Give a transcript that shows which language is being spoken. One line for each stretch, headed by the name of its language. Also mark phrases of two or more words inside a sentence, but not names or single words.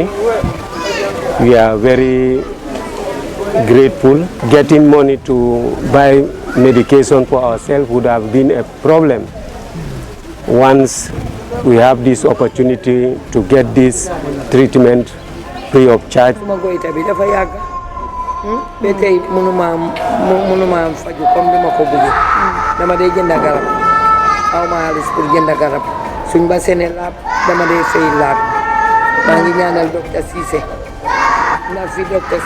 English: We are very grateful. Getting money to buy medication for ourselves would have been a problem. Once we have this opportunity to get this treatment free of charge.
Wolof: Betay munuma faju comme dama ko bëgg dama day jënd garab aw ma halis pour jënd garab suñ ba séné lab dama day fay lab ma ngi ñaanal Dr. Ceesay na fi Dr.